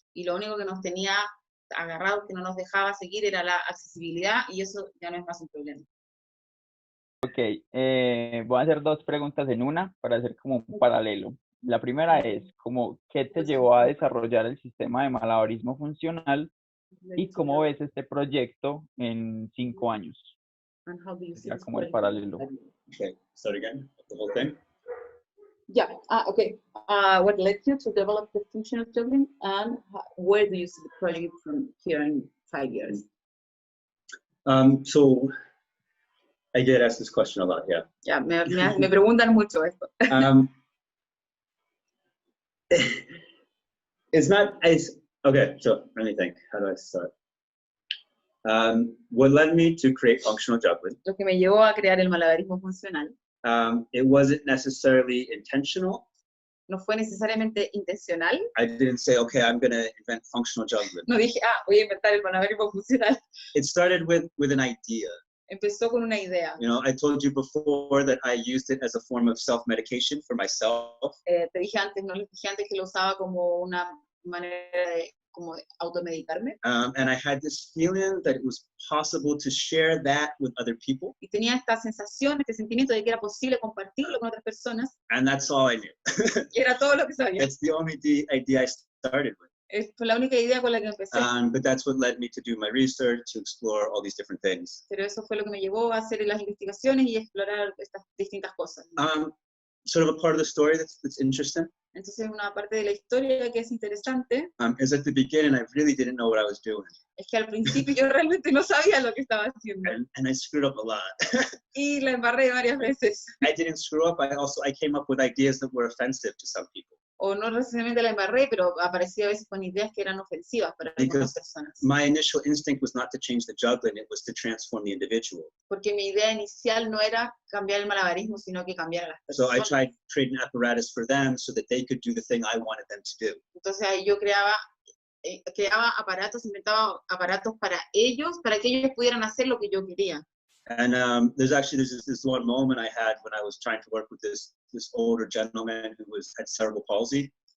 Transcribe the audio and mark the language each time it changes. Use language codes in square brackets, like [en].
[es] Y lo único que nos tenía agarrados, que no nos dejaba seguir, era la accesibilidad, y eso ya no es más un problema. Ok, voy a hacer dos preguntas en una para hacer como un paralelo. La primera es, como, ¿qué te llevó a desarrollar el sistema de malabarismo funcional y cómo ves este proyecto en 5 años? [en] And how do you see [es] Ya [en] this [es] como el [en] program? [es] paralelo. [en] Okay, start again. The whole thing. Yeah, okay. What led you to develop the function of juggling, and where do you see the project from here in 5 years? So I get asked this question a lot, yeah. [es] Yeah, me preguntan mucho esto. [en] It's not as, okay, so let me think, how do I start? What led me to create functional juggling? [es] Lo que me llevó a crear el malabarismo funcional [en] It wasn't necessarily intentional. [es] no fue necesariamente intencional. [en] I didn't say, okay, I'm going to invent functional juggling. [es] No dije, voy a inventar el malabarismo funcional. [en] It started with an idea. [es] Empezó con una idea. [en] You know, I told you before that I used it as a form of self-medication for myself. [es] Te dije antes, no les dije antes que lo usaba como una manera de como de automedicarme. [en] And I had this feeling that it was possible to share that with other people. [es] Y tenía esta sensación, este sentimiento de que era posible compartirlo con otras personas. [en] And that's all I knew. [es] Y era todo lo que sabía. [en] That's the only idea I started with. [es] Fue la única idea con la que empecé. [en] But that's what led me to do my research, to explore all these different things. [es] Pero eso fue lo que me llevó a hacer las investigaciones y explorar estas distintas cosas. [en] Sort of a part of the story that's interesting. [es] Entonces, una parte de la historia que es interesante [en] Is at the beginning, I really didn't know what I was doing. [es] es que al principio yo realmente no sabía lo que estaba haciendo. [en] And I screwed up a lot. [es] Y la embarré varias veces. [en] I didn't screw up. I came up with ideas that were offensive to some people. [es] O no necesariamente la embarré, pero aparecía a veces con ideas que eran ofensivas para algunas personas. [en] My initial instinct was not to change the juggling, it was to transform the individual. [es] Porque mi idea inicial no era cambiar el malabarismo, sino que cambiar a las [en] So I [es] personas. [en] tried creating apparatus for them so that they could do the thing I wanted them to do. [es] Entonces ahí yo creaba aparatos, inventaba aparatos para ellos que ellos pudieran hacer lo que yo quería. [en] And there's this one moment I had when I was trying to work with this older gentleman who had cerebral palsy.